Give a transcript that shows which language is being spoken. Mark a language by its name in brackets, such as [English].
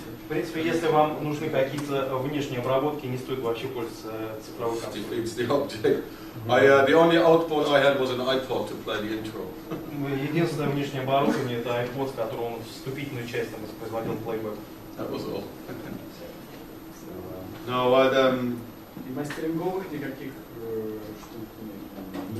[Russian] В принципе, если вам нужны какие-то внешние обработки, не стоит вообще пользоваться цифровой консолью. [English] Defeats the object. The only output I had was an iPod to play the intro. [Russian] Единственное внешнее оборудование это iPod, с которого он вступительную часть там воспроизводил плейбэк. [English] That was all. No, [Russian] И мастеринговых никаких штук нет.